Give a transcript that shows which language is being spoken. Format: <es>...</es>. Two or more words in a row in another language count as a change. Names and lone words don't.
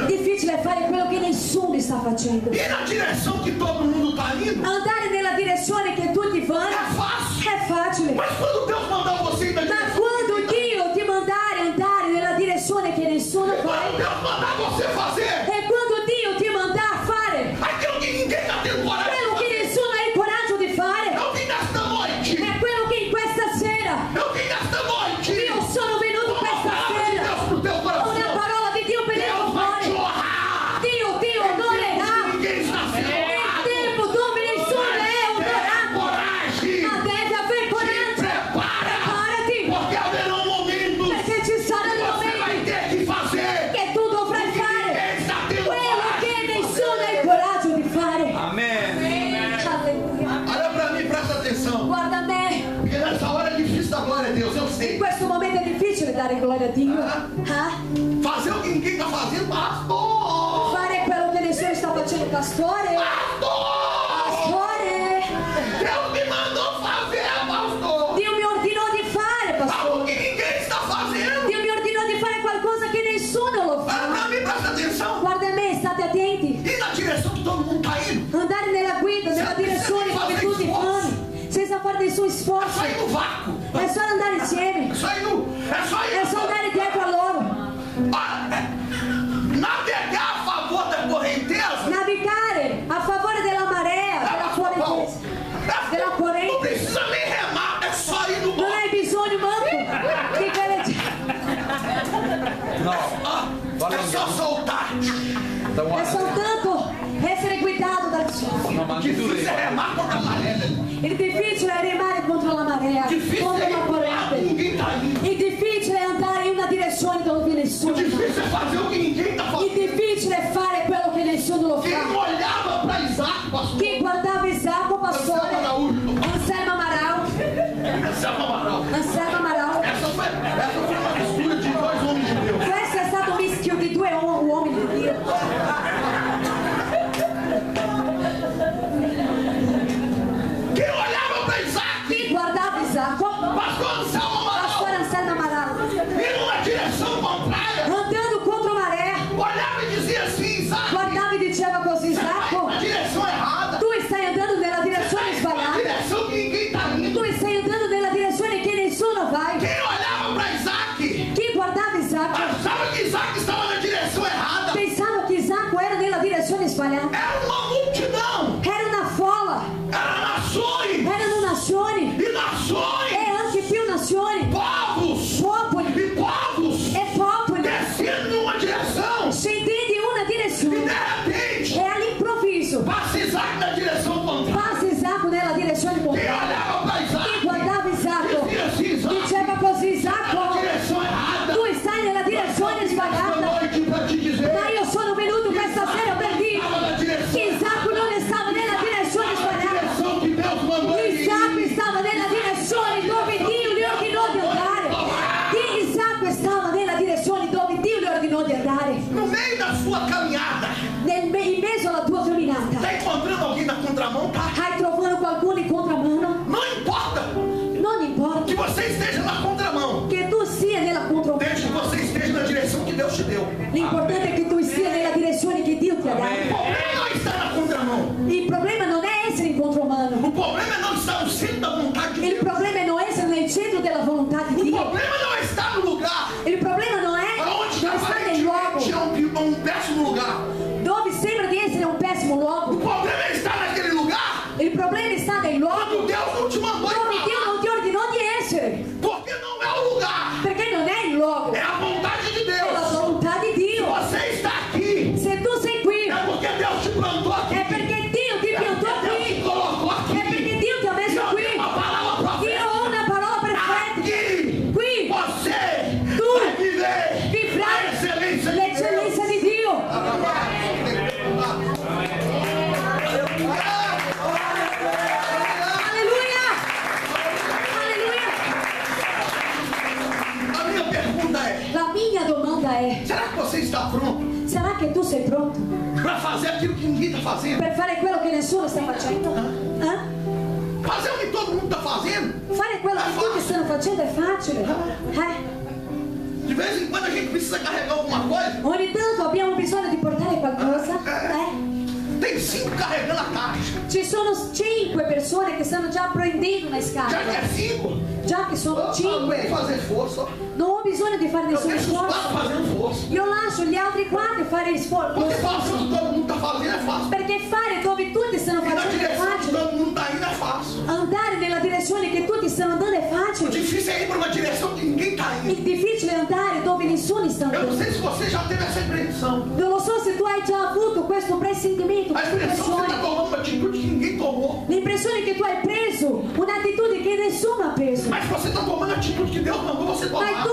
<it>Difficile è fare quello che nessuno sta facendo.</it> <pt>Ir na direção que todo mundo está indo</pt> <it>Andare nella direzione che tutti</it> <pt>é</pt> <it>vanno</it> <pt>fácil.</pt> <it>è facile.</it> <pt>Mas quando Deus mandar você ir na</pt> <it>Ma</it> <pt>direção,</pt> <it>quando Dio ti mandare andare nella direzione che nessuno</it> <pt>quando</pt> <it>fa,</it> <pt>Deus mandar você fazer</pt> <it>e quando Dio ti manda a fare</it> <pt>aquilo que ninguém está tendo coragem de</pt> <it>quello che</it> <pt>fazer,</pt> <it>nessuno ha il coraggio di fare,</it> <pt>eu vim nesta noite,</pt> <it>è quello che in questa sera</it> <pt>eu vim nesta noite,</pt> <it>io sono venuto</it> <pt>uma</pt> <it>questa</it> <pt>palavra de</pt> <it>sera</it> <pt>Deus pro teu</pt> <it>con</it> <pt>coração.</pt> <it>una parola di Dio per il tuo</it> <pt>Deus vai te</pt> <it>cuore.</it> <pt>honrar.</pt> <it>Dio ti</it> <pt>Em tempos</pt> <it>onorerà</it> <pt>que ninguém está sendo</pt> <it>nel</it> <pt>honrado.</pt> <it>tempo dove nessuno è</it> <pt>Tenha</pt> <it>onorato.</it> <pt>coragem.</pt> <it>Ma devi avere</it> <pt>Se</pt> <it>coraggio,</it> <pt>prepara.</pt> <it>preparati,</it> <pt>Porque haverão momentos</pt> <it>perché ci</it> <pt>que</pt> <it>saranno</it> <pt>você vai</pt> <it>momenti</it> <pt>ter que fazer</pt> <it>che tu dovrai fare</it> <pt>ninguém está tendo</pt> <it>quello</it> <pt>coragem</pt> <it>che</it> <pt>de</pt> <it>nessuno ha il</it> <pt>fazer.</pt> <it>coraggio di fare.</it> <pt>Amém.</pt> <it>Alleluia.</it> <pt>Olha para mim, presta atenção.</pt> <it>Guarda me,</it> <pt>Porque nessa hora é difícil dar glória a Deus, eu</pt> <it>in</it> <pt>sei.</pt> <it>questo momento è difficile dare gloria a Dio. Ah?</it> <pt>Fazer o que ninguém está fazendo, pastor.</pt> <it>Fare quello che nessuno sta facendo, pastore.</it> <pt>Pastor.</pt> <it>Pastore,</it> <pt>Deus me mandou fazer, pastor.</pt> <it>Dio mi ordinò di fare,</it> <pt>Algo</pt> <it>pastore.</it> <pt>que ninguém está fazendo.</pt> <it>Dio mi ordinò di fare qualcosa che nessuno lo</it> <pt>Olha</pt> <it>fa.</it> <pt>para mim, presta atenção.</pt> <it>Guarda me, state attenti.</it> <pt>E na direção que todo mundo está indo.</pt> <it>Andare nella guida, nella direzione dove tutti fanno, senza fare</it> <pt>fora de seu É esforço. só ir no vácuo. É só andar em semi. É só ir no... É só andar em terra louro. Navegar a favor da correnteza.</pt> <it>Navigare a favore della marea, della correnteza. Della</it> <pt>Não</pt> <it>corrente.</it> <pt>precisa nem remar, é só ir no</pt> <it>Non</it> <pt>mar.</pt> <it>hai bisogno manco di gareggiare.</it> <pt>É só soltar.</pt> <it>È soltanto essere guidato dal sole.</it> <pt>O difícil é remar contra a maré.</pt> <it>Il difficile è remare contro la marea,</it> <pt>Difícil</pt> <it>contro</it> <pt>é</pt> <it>la</it> <pt>ir pro lado,</pt> <it>corrente.</it> <pt>ninguém tá indo.</pt> <it>Il difficile è andare in una direzione dove</it> <pt>O</pt> <it>nessuno va.</it> <pt>difícil é fazer o que ninguém tá</pt> <it>Il</it> <pt>fazendo.</pt> <it>difficile è fare quello che nessuno lo</it> <pt>Quem</pt> <it>fa.</it> <pt>olhava para Isaac, pastor.</pt> <it>Chi guardava Isacco, pastore,</it> <pt>Anselmo Araújo.</pt> <it>Anselmo Amaral,</it> <pt>Anselmo Amaral.</pt> <it>Anselmo Amaral.</it> <pt>Essa foi uma mistura de dois homens de Deus.</pt> <it>Questo è stato un mischio di due uomini di Dio.</it> <pt>Quem olhava para Isaac,</pt> <it>Chi guardava Isacco,</it> <pt>pastor Anselmo Amaral,</pt> <it>pastore Anselmo Amaral,</it> <pt>em uma direção contrária,</pt> <it>andando contro maré,</it> <pt>olhava e dizia assim, Isaac,</pt> <it>guardava e diceva così,</it> <pt>você vai</pt> <it>Isacco,</it> <pt>na direção errada.</pt> <it>tu stai andando nella direzione</it> <pt>Na</pt> <it>sbagliata,</it> <pt>direção que ninguém está indo.</pt> <it>tu stai andando nella direzione che nessuno vai.</it> <pt>Quem olhava para Isaac,</pt> <it>Chi guardava Isacco</it> <pt>achava que Isaac estava na direção errada.</pt> <it>pensava che Isacco era nella direzione sbagliata.</it> <pt>Era uma multidão,</pt> <it>Era una folla,</it> <pt>eram nações</pt> <it>erano nazioni</it> <pt>e nações,</pt> <it>e anche più nazioni,</it> <pt>povos</pt> <it>popoli</it> <pt>e povos,</pt> <it>e popoli</it> <pt>descendo numa direção</pt> <it>scendendo in una</it> <pt>e</pt> <it>direzione</it> <pt>de repente</pt> <it>e all'improvviso</it> <pt>passa Isaac na direção contrária.</pt> <it>passa Isacco nella direzione</it> <pt>Quem</pt> <it>contraria.</it> <pt>olhava para</pt> <it>Chi</it> <pt>Isaac</pt> <it>guardava Isacco</it> <pt>dizia assim, Isaac,</pt> <it>diceva così,</it> <pt>está na</pt> <it>Isacco,</it> <pt>direção errada.</pt> <it>tu stai nella direzione</it> <pt>Esta</pt> <it>sbagliata,</it> <pt>noite para te dizer,</pt> <it>ma io sono venuto questa sera per dire</it> <pt>estava na direção</pt> <it>che Isacco non stava nella direzione sbagliata.</it> <pt>direção que Deus mandou ele ir.</pt> <it>Isacco stava nella direzione dove Dio gli ordinò di andare. Isacco stava nella direzione dove Dio gli ordinò di andare.</it> <pt>No meio da sua caminhada,</pt> <it>In mezzo alla tua camminata,</it> <pt>está encontrando alguém na contramão, tá?</pt> <it>hai trovato qualcuno in contramano?</it> <pt>Não importa</pt> <it>Non importa</it> <pt>que você esteja na contramão,</pt> <it>che tu sia nella contromano.</it> <pt>desde que você esteja na direção que Deus te deu.</pt> <it>L'importante è che tu sia nella direzione che Dio ti ha</it> <pt>O</pt> <it>dato.</it> <pt>problema não está na contramão.</pt> <it>Il problema non è essere in contromano.</it> <pt>O problema é não estar no centro da vontade de</pt> <it>Il</it> <pt>Deus.</pt> <it>problema è non essere nel centro della volontà di</it> <pt>O</pt> <it>Dio.</it> <pt>problema não é estar no lugar</pt> <it>Il problema non è</it> <pt>onde</pt> <it>non stare nel luogo</it> <pt>aparentemente é um péssimo lugar.</pt> <it>dove sembra di essere un pessimo</it> <pt>O</pt> <it>luogo.</it> <pt>problema é estar naquele lugar</pt> <it>Il problema sta nel</it> <pt>onde</pt> <it>luogo</it> <pt>Deus não te mandou ir</pt> <it>dove</it> <pt>pra</pt> <it>Dio</it> <pt>lá.</pt> <it>non ti ordinò di essere.</it> <pt>Porque não é o lugar,</pt> <it>Perché non è il luogo,</it> <pt>é a vontade de</pt> <it>è la</it> <pt>Deus.</pt> <it>volontà di</it> <pt>Se</pt> <it>Dio.</it> <pt>você está aqui,</pt> <it>Se tu sei qui,</it> <pt>é porque Deus te plantou aqui.</pt> <it>è perché Dio ti</it> <pt>É</pt> <it>piantò</it> <pt>porque Deus te</pt> <it>qui.</it> <pt>colocou aqui.</pt> <it>È perché Dio ti ha messo</it> <pt>Deus</pt> <it>qui.</it> <pt>tem uma palavra</pt> <it>Dio</it> <pt>profética.</pt> <it>ha una parola perfetta.</it> <pt>Aqui,</pt> <it>Qui</it> <pt>você</pt> <it>Tu</it> <pt>vai viver a</pt> <it>vivrai</it> <pt>excelência de</pt> <it>l'eccellenza</it> <pt>Deus.</pt> <it>di Dio. Alleluia! Alleluia!</it> <pt>A minha pergunta é:</pt> <it>La mia domanda è,</it> <pt>será que você está pronto</pt> <it>sarà che tu sei pronto</it> <pt>para fazer aquilo que ninguém está fazendo?</pt> <it>per fare quello che nessuno sta facendo? Eh?</it> <pt>Fazer o que todo mundo está fazendo?</pt> <it>Fare quello che tutti stanno facendo è facile.</it> <pt>De vez em quando a gente precisa carregar alguma coisa.</pt> <it>Ogni tanto abbiamo bisogno di portare qualcosa.</it> <pt>Tem 5 carregando a caixa.</pt> <it>Ci sono 5 persone che stanno già prendendo una</it> <pt>Já que</pt> <it>scatola.</it> <pt>é 5,</pt> <it>Già che sono</it> <pt>eu não tenho que</pt> <it>5,</it> <pt>fazer força.</pt> <it>non ho bisogno di fare</it> <pt>Eu</pt> <it>nessun</it> <pt>deixo os 4</pt> <it>sforzo.</it> <pt>fazendo força.</pt> <it>Io lascio gli altri 4 fare</it> <pt>Porque fazer o que</pt> <it>sforzo.</it> <pt>todo mundo está fazendo é fácil.</pt> <it>Perché fare dove tutti stanno</it> <pt>E na</pt> <it>facendo è</it> <pt>direção que</pt> <it>facile.</it> <pt>todo mundo está indo é fácil.</pt> <it>Andare nella direzione che tutti stanno andando è</it> <pt>O</pt> <it>facile.</it> <pt>difícil é ir para uma direção que ninguém está indo.</pt> <it>Il difficile è andare dove nessuno sta</it> <pt>Eu não</pt> <it>andando.</it> <pt>sei se você já teve essa impressão.</pt> <it>Non lo so se tu hai già avuto questo presentimento,</it> <pt>A</pt> <it>questa</it> <pt>impressão que você está</pt> <it>impressione.</it> <pt>tomando uma atitude que ninguém tomou.</pt> <it>L'impressione che tu hai preso un'attitudine che nessuno ha preso.</it> <pt>Mas você está tomando a atitude que Deus mandou você</pt> <it>Ma</it> <pt>tomar.</pt>